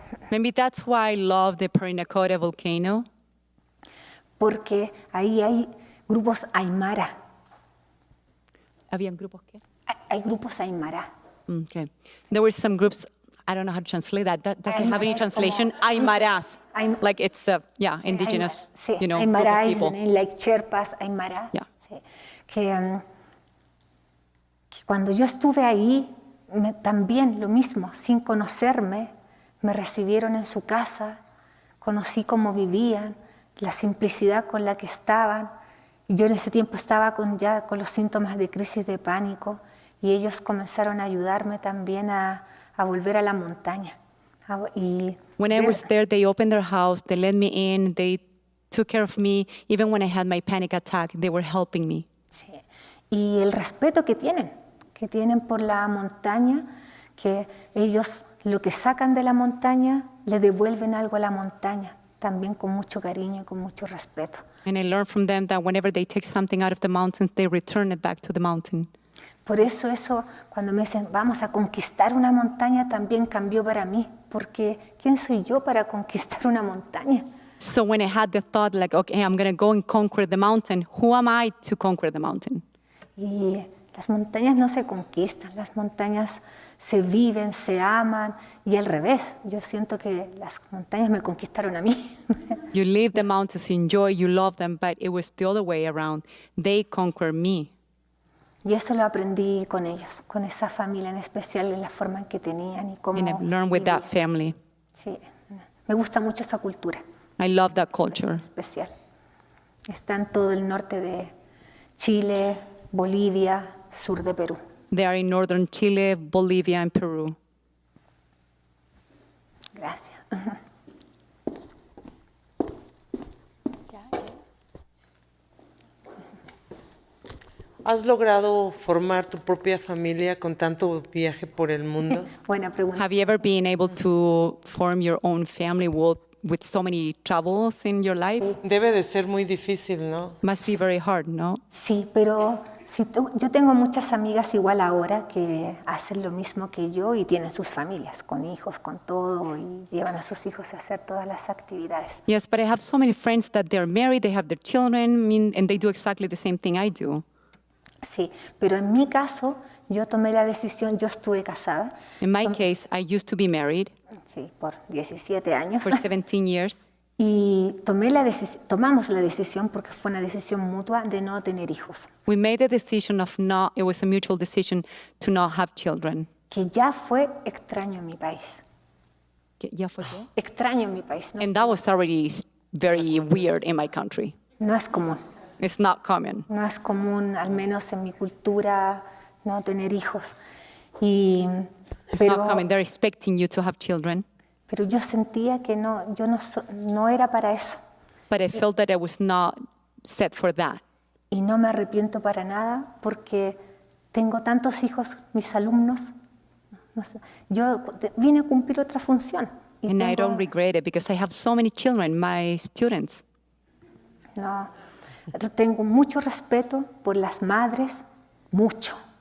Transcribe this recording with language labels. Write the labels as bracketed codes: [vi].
[en] Maybe that's why I love the Parinacota volcano. [es] Porque ahí hay grupos Aymara. ¿Habían grupos qué? Hay grupos Aymara. [en] Okay. There were some groups, I don't know how to translate that. That doesn't have any translation. Aymaras. like it's indigenous, [es] Sí, [en] you know, Aymara group of is the people. name, like Sherpas, Aymara. Yeah. [es] Sí. Que cuando yo estuve ahí, también lo mismo, sin conocerme, me recibieron en su casa, conocí cómo vivían, la simplicidad con la que estaban. Y yo en ese tiempo estaba ya con los síntomas de crisis de pánico y ellos comenzaron a ayudarme también a volver a la montaña. [en] When I was there, they opened their house, they let me in, they took care of me. Even when I had my panic attack, they were helping me. [es] Sí. Y el respeto que tienen por la montaña, que ellos lo que sacan de la montaña, le devuelven algo a la montaña, también con mucho cariño y con mucho respeto. [en] And I learned from them that whenever they take something out of the mountains, they return it back to the mountain. [es] Por eso cuando me dicen, vamos a conquistar una montaña, también cambió para mí, porque ¿quién soy yo para conquistar una montaña? [en] So when I had the thought, like, okay, I'm going to go and conquer the mountain, who am I to conquer the mountain? [es] Y las montañas no se conquistan, las montañas se viven, se aman, y al revés, yo siento que las montañas me conquistaron a mí. [en] You leave the mountains, you enjoy, you love them, but it was the other way around. They conquer me. [es] Y eso lo aprendí con ellos, con esa familia en especial, en la forma en que tenían y cómo. [en] And I've learned with that family. [es] Sí, me gusta mucho esa cultura. [en] I love that culture. [es] Especial. Está en todo el norte de Chile, Bolivia, sur de Perú. [en] They are in northern Chile, Bolivia, and Peru. [es] Gracias. ¿Has logrado formar tu propia familia con tanto viaje por el mundo? Buena pregunta. [en] Have you ever been able to form your own family with so many travels in your life? [es] Debe de ser muy difícil, ¿no? [en] Must be very hard, no? [es] Sí, pero yo tengo muchas amigas igual ahora que hacen lo mismo que yo y tienen sus familias, con hijos, con todo, y llevan a sus hijos a hacer todas las actividades. [en] Yes, but I have so many friends that they're married, they have their children, and they do exactly the same thing I do. [es] Sí, pero en mi caso, yo tomé la decisión, yo estuve casada. [en] In my case, I used to be married. [es] Sí, por 17 años. [en] For 17 years. [es] Y tomamos la decisión, porque fue una decisión mutua, de no tener hijos. [en] We made the decision it was a mutual decision to not have children. [es] Que ya fue extraño en mi país. ¿Ya fue qué? Extraño en mi país. [en] And that was already very weird in my country. [es] No es común. [en] It's not common. [es] No es común, al menos en mi cultura, no tener hijos. [en] It's not common. They're expecting you to have children. [es] Pero yo sentía que yo no era para eso. [en] But I felt that I was not set for that. [es] Y no me arrepiento para nada porque tengo tantos hijos, mis alumnos. No sé, yo vine a cumplir otra función. [en] And I don't regret it because I have so many children, my students. [es] No. Tengo mucho respeto por las madres, mucho.